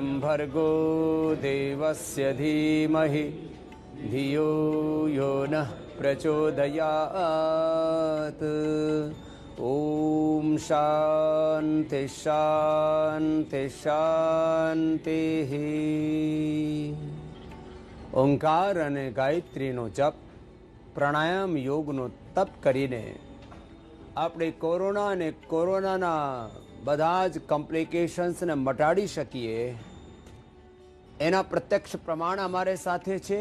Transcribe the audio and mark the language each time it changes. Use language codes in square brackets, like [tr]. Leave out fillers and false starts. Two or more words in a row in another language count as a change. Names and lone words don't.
[sa] भर्गो देवस्य धीमहि धियो यो नः प्रचोदयात्। ओम शांति शांति शांति। [gu] ઓંકાર અને ગાયત્રીનો જપ, પ્રાણાયામ યોગનો તપ કરીને આપણે કોરોના અને કોરોનાના બધા જ કોમ્પ્લિકેશન્સને મટાડી શકીએ એના પ્રત્યક્ષ પ્રમાણ અમારે સાથે છે.